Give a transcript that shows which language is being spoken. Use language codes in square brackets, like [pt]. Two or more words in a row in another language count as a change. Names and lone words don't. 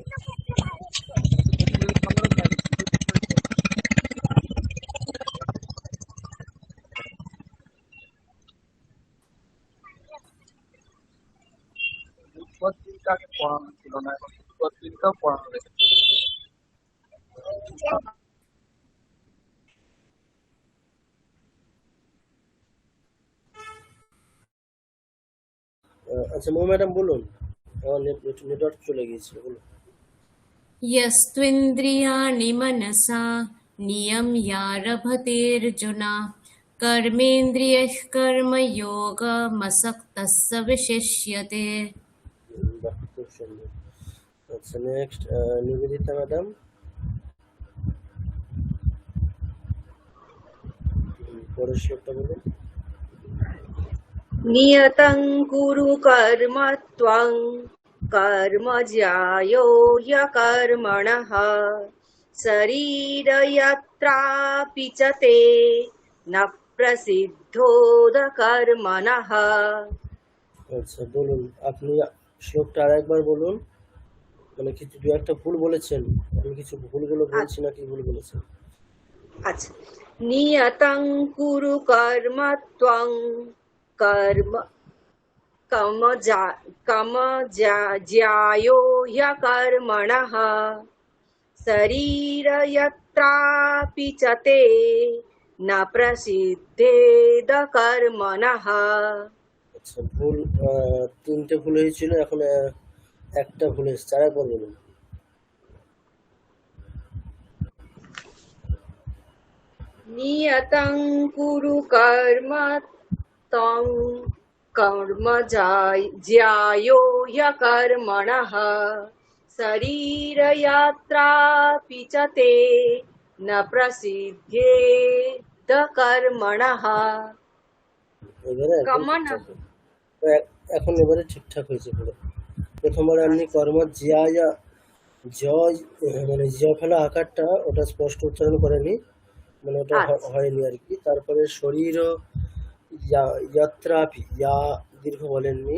[bn] দুপুর দিনটা আগে পড়ানো ছিল না, এখন দুপুর দিনটাও পড়ানো রেখেছে। আচ্ছা মৌ ম্যাডাম বলুন, আমার নেটওয়ার্ক চলে গিয়েছিল, বলুন। [sa] यस्त्विन्द्रियाणि मनसा नियम्यारभतेऽर्जुन कर्मेन्द्रियैः कर्मयोगमसक्तः स विशिष्यते। [bn] বাহ, খুব সুন্দর। আচ্ছা নেক্সট নিবেদিতা ম্যাডাম, পরের শ্লোকটা বলুন। [sa] नियतं कुरु कर्म त्वं कर्म ज्यायो ह्यकर्मणः शरीरयत्रापि च ते न प्रसिद्धोदकर्मणः। [bn] আচ্ছা বলুন, আপনি শ্লোকটা আরেকবার বলুন, মানে কিছু দু একটা ভুল বলেছেন, আমি কিছু ভুলগুলো বলছি না কি ভুল বলেছেন? अच्छा, [sa] नियतं कुरु कर्म त्वं कर्म ज्यायो ह्यकर्मणः शरीरयत्रापि च ते न प्रसिद्धेद कर्मणः। [bn] আচ্ছা ভুল, তিনটে ভুল হয়েছিল, এখন একটা ভুল এসেছে, আরেকবার বলুন। [sa] नियतं कुरु कर्म त्वं कर्म ज्यायो ह्यकर्मणः शरीरयात्रापि च ते न प्रसिद्धेद कर्मणः। [bn] এবারে একদম कर्मणः ঠিকঠাক। এখন এবারে ঠিকঠাক হয়েছে পুরো। প্রথমবার আপনি [sa] কর্ম জিয়া জয়, [bn] মানে জিয়া ফেলা আকারটা ওটা স্পষ্ট উচ্চারণ করেনি, মানে ওটা আচ্ছা হয়নি আর কি। তারপরে [sa] শরীর ইয়াত্রাপি, [bn] ইয়া দীর্ঘ বলেননি।